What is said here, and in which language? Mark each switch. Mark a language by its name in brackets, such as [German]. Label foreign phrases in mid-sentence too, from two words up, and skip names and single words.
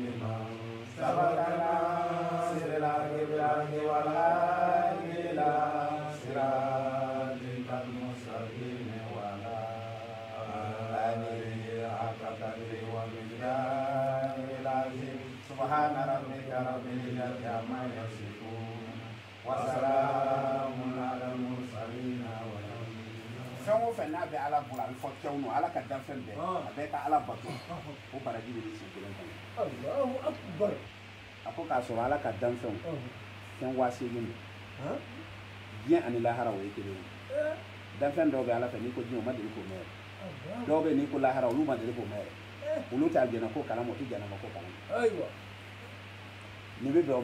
[Arabic] سبقنا سر الأرض والهادي إلى صراطك المستقيم وعلى آله حق قدره ومقداره العظيم سبحان ربك رب العزة عما يصفون وسلام على المرسلين [Bambara] fɛn o fɛn n'a bɛ ala bolo a bɛ fɔ cɛw nɔ ala ka danfɛn bɛɛ a bɛɛ ka ala bato o baraji bɛ ni sen kelen kɔnɔ a ko k'a sɔrɔ ala ka danfɛnw fɛn wa seegin don diɲɛ ani lahara o ye kelen ye danfɛn dɔw bɛ ala fɛ n'i ko diɲɛ o ma deli k'o mɛn dɔw bɛ n'i ko lahara olu ma deli k'o mɛn olu t'a jɛnna ko kalama o tɛ jɛnna ko kalama nin bɛ bɛn o ma